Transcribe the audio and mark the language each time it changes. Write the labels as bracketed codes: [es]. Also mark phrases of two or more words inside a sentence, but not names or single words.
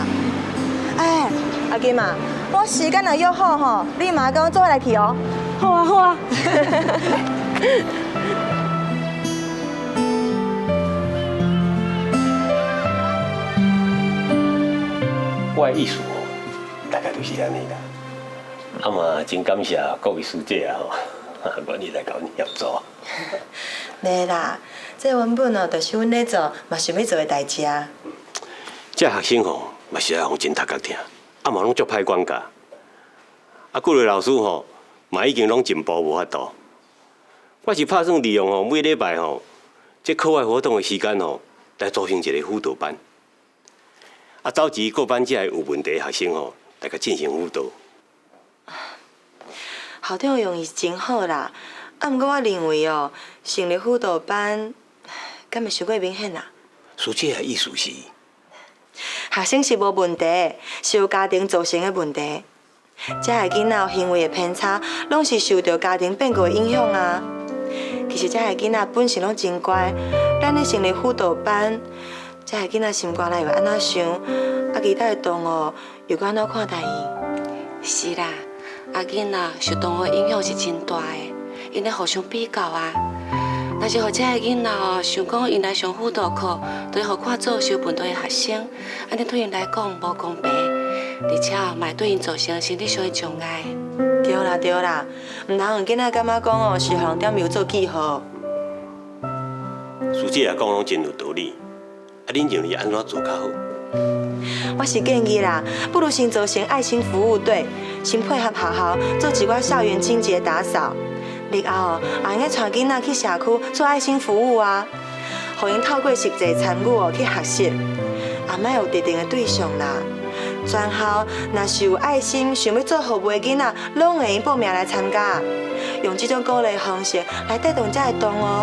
[nan] 哎，阿金啊，我时间若约好吼，你嘛跟我做伙来去哦。好啊好啊。我的意思哦，大概就是安尼啦。啊嘛，真感谢各位师姐啊吼，愿意来甲阮协助。对啦，这原本哦，就是阮咧做，嘛想要做的代志啊。这学生吼，嘛是爱互真读较听，啊嘛拢足歹管教。啊，几位老师吼，嘛已经拢进步无法度。我是打算利用吼每礼拜吼，这课外活动的时间吼，来组成一个辅导班。啊，召集各班这有问题的学生吼，来甲进行辅导。校长的用意是真好啦，啊，不过我认为哦，成立辅导班，敢会伤过明显啦。师姐的意思是，学生是无问题，是由家庭造成的问题。这个囡仔有行为的偏差，拢是受到家庭变故的影响啊。其实这个囡仔本身拢真乖，咱咧成立辅导班，这个囡仔心肝内会安怎想，啊，其他的同学又该安怎看待伊？是啦，囡仔受同学影响是真大的，因咧互相比较啊。若是互这个囡仔哦，想讲因来上辅导课，对互看做受问题的学生，安尼对因来讲无公平，而且嘛会对因造成心理上的障碍。对啦对啦，唔通让囡仔感觉讲哦是互人点油做记号。师姐也讲拢真有道理，啊，恁认为安怎做较好？我是建议啦，不如先做成爱心服务队，先配合学校做一寡校园清洁打扫。日后哦，也应该带囡仔去社区做爱心服务啊，互因透过实际参与哦去学习，也莫有特定的对象啦。全校若是有爱心想要做服务的囡仔，拢会用报名来参加，用这种鼓励方式来带动这个同学。